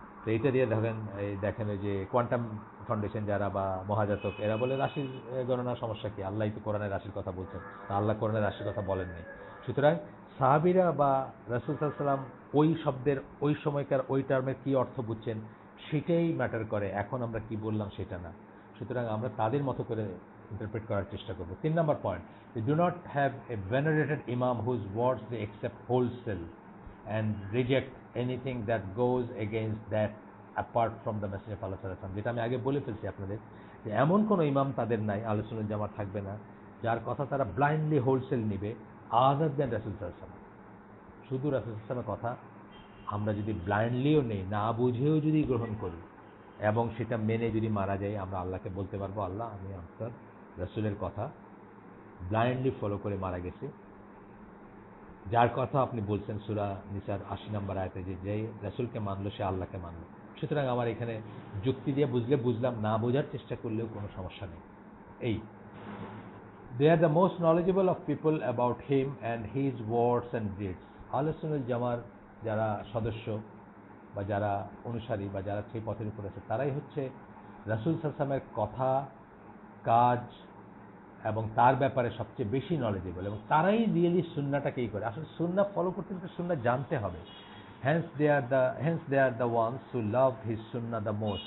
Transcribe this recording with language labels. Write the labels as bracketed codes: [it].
[bn] তো এইটা দিয়ে দেখেন যে কোয়ান্টাম ফাউন্ডেশন যারা বা মহাজাতক, এরা বলে রাশির গণনার সমস্যা কি, আল্লাহ তো কোরআনের রাশির কথা বলছেন, আল্লাহ কোরআনের রাশির কথা বলেননি। সুতরাং সাহাবীরা বা রাসূল সাল্লাল্লাহু আলাইহি ওয়াসাল্লাম ওই শব্দের, ওই সময়কার ওই টার্মের কি অর্থ বুঝছেন সেটাই ম্যাটার করে, এখন আমরা কি বললাম সেটা না। সুতরাং আমরা তাদের মতো করে ইন্টারপ্রেট করার চেষ্টা করব। 3 নম্বর point, [en] they do not have a venerated imam whose words they accept wholesale and reject anything that goes against that apart from the message of Allah sallallahu alaihi wasallam। [bn] যেটা আমি আগে বলে ফেলছি আপনাদের, যে এমন কোনো ইমাম তাদের নাই, আহলে সুন্নাত জামাত থাকবে না, যার কথা তারা ব্লাইন্ডলি হোলসেল নিবে [en] other than [bn] রাসূল সাল্লাল্লাহু আলাইহি ওয়াসাল্লাম। শুধু রাসূল সাল্লাল্লাহু আলাইহি ওয়াসাল্লামের কথা আমরা যদি ব্লাইন্ডলিও নেই, না বুঝেও যদি গ্রহণ করি এবং সেটা মেনে যদি মারা যায়, আমরা আল্লাহকে বলতে পারবো, আল্লাহ আমি আপনার রাসূলের কথা ব্লাইন্ডলি ফলো করে মারা গেছি। যার কথা আপনি বলছেন সূরা নিসার ৮০ নম্বর আয়াতে, যে রাসূলকে মানলো সে আল্লাহকে মানলো। সুতরাং আমার এখানে যুক্তি দিয়ে বুঝলে বুঝলাম, না বোঝার চেষ্টা করলেও কোনো সমস্যা নেই। [en] এই they are the most knowledgeable of people about him and his words and deeds। [bn] আহলে সুন্নাত জামার যারা সদস্য বা যারা অনুসারী বা যারা সেই পথের উপর আছে, তারাই হচ্ছে রাসূল সাল্লাল্লাহু আলাইহি ওয়াসাল্লামের কথা, কাজ এবং তার ব্যাপারে সবচেয়ে বেশি নলেজেবল, এবং তারাই রিয়েলি সুন্নাহটাকেই করে। আসলে সুন্নাহ ফলো করতে হলে সুন্নাহ জানতে হবে। [en] hence they are the ones who love his sunnah the most।